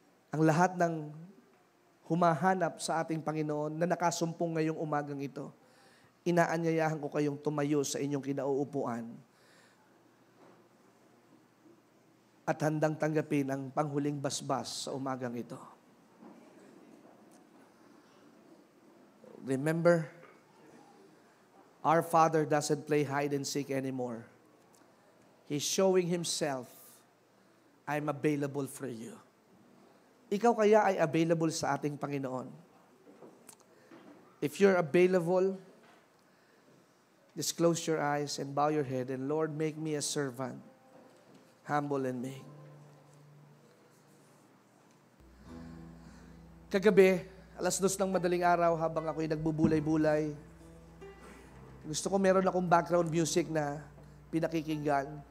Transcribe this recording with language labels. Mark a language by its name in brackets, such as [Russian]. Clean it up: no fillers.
[Filipino] Ang lahat ng humahanap sa ating Panginoon na nakasumpong ngayong umagang ito, inaanyayahan ko kayong tumayo sa inyong kinauupuan at handang tanggapin ang panghuling basbas sa umagang ito. [English] Remember, our Father doesn't play hide and seek anymore. He's showing Himself, I'm available for you. [Filipino] Ikaw kaya ay available sa ating Panginoon. [English] If you're available, just close your eyes and bow your head, and Lord, make me a servant, humble and meek. [Filipino] Kagabi, 2:00 ng madaling araw, habang ako'y nagbubulay-bulay, gusto ko meron akong background music na pinakikinggan.